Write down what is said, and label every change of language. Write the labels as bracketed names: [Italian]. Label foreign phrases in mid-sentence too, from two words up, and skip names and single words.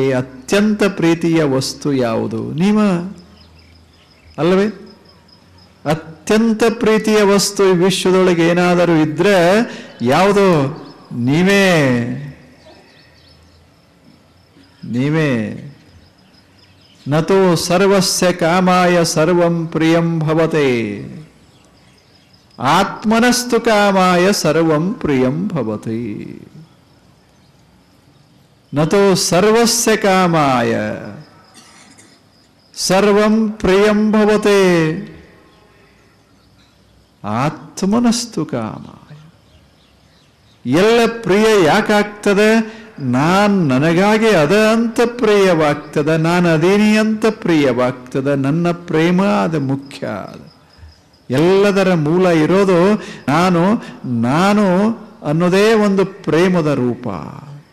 [Kannada] ಅತ್ಯಂತ ಪ್ರೀತಿಯ ವಸ್ತು ಯಾವುದು? ನೀವ ಅಲ್ಲವೇ? ಅತ್ಯಂತ ಪ್ರೀತಿಯ ವಸ್ತು ಈ ವಿಶ್ವದೊಳಗೆ ಏನಾದರೂ ಇದ್ರೆ ಯಾವುದು? ನೀವೇ. ನೀವೇ. [Sanskrit] ನತೋ ಸರ್ವಸ್ಯ ಕಾಮಾಯ ಸರ್ವಂ ಪ್ರಿಯಂ ಭವತೆ. ಆತ್ಮನಸ್ತು ಕಾಮಾಯ ಸರ್ವಂ ಪ್ರಿಯಂ ಭವತಿ. ನತೋ ಸರ್ವಸ್ಯ ಕಾಮಾಯ ಸರ್ವಂ ಪ್ರಿಯಂ ಭವತೆ. ಆತ್ಮನಸ್ತು ಕಾಮಾಯ. [Kannada] ಎಲ್ಲ ಪ್ರಿಯ ಯಾಕಾಗ್ತದೆ? ನನಗಾಗಿ ಅದ ಅಂತ ಪ್ರಿಯವಾಗ್ತದ, ನಾನು ಅದೇನಿ ಅಂತ ಪ್ರಿಯವಾಗ್ತದ. ನನ್ನ ಪ್ರೇಮ ಅದು ಮುಖ್ಯ. ಎಲ್ಲದರ ಮೂಲ ಇರೋದು ನಾನು ನಾನು ಅನ್ನೋದೇ ಒಂದು ಪ್ರೇಮದ ರೂಪ.